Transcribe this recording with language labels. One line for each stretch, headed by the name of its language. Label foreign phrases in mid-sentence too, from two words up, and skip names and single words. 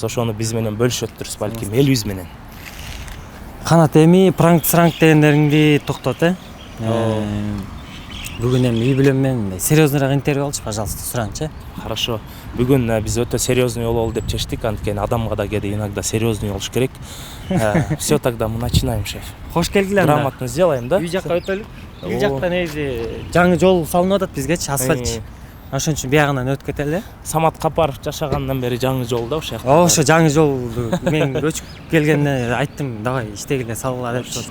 Kyrgyz: Ошону биз менен бөлүшөт өттүрүз балким элибиз менен. Канат эми пранк дегендериңди токтот, Бүгүн эми үй бүлөм менен серьезныйраак интервью алчы, пожалуйста, сураңчы.
Russian: Хорошо.
Kyrgyz: Бүгүн биз өтө серьезный бололу деп чечтик, анткени адамга да кээде иногда серьезный болуш керек.
Russian: Все, тогда мы начинаем, шеф.
Kyrgyz: Кош келгиле анда.
Russian: Грамотно сделаем, да?
Kyrgyz: Үй жакка өтөлүк. Үй жакта негизи жаңы жол салынып атат бизгечи, асфальтчы. Ошон үчүн биягынан өтүп кетели. Самат Капаров жашагандан бери жаңы жол да ошол жакта. Ошо жаңы жолду мен көчүп келгенде айттым, давай иштегиле салгыла деп.